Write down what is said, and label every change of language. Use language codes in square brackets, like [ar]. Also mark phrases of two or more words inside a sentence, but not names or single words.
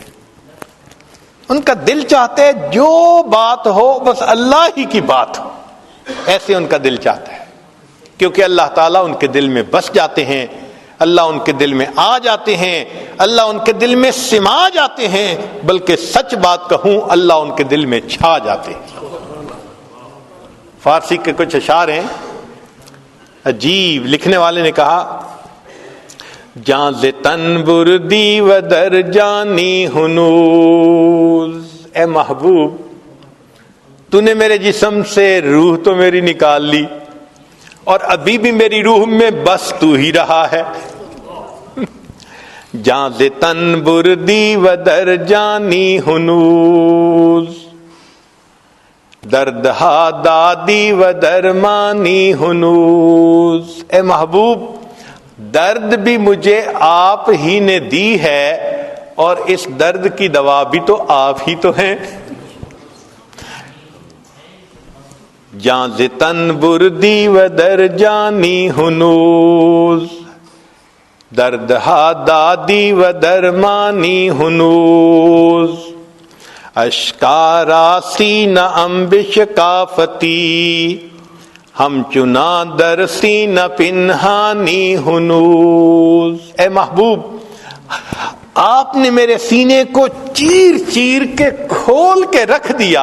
[ur] ان کا دل چاہتا ہے جو بات ہو بس اللہ ہی کی بات ہو، ایسے ان کا دل چاہتا ہے، کیونکہ اللہ تعالیٰ ان کے دل میں بس جاتے ہیں، اللہ ان کے دل میں آ جاتے ہیں، اللہ ان کے دل میں سما جاتے ہیں، بلکہ سچ بات کہوں اللہ ان کے دل میں چھا جاتے ہیں. فارسی کے کچھ اشعار ہیں عجیب. لکھنے والے نے کہا، [fa] جان ز تن بردی و در جانی ہنوز. [ur] اے محبوب تو نے میرے جسم سے روح تو میری نکال لی، اور ابھی بھی میری روح میں بس تو ہی رہا ہے. [fa] جان ز تن بردی و در جانی ہنوز، درد ہا دادی و درمانی ہنوز. [ur] اے محبوب درد بھی مجھے آپ ہی نے دی ہے، اور اس درد کی دوا بھی تو آپ ہی تو ہیں. [fa] جان ز تن بردی و در جانی ہنوز، درد ہا دادی و درمانی ہنوز. اشکارا سینہ انبش کافتی، ہم چنا در سینہ پنہانی ہنوز. [ur] اے محبوب آپ نے میرے سینے کو چیر چیر کے کھول کے رکھ دیا.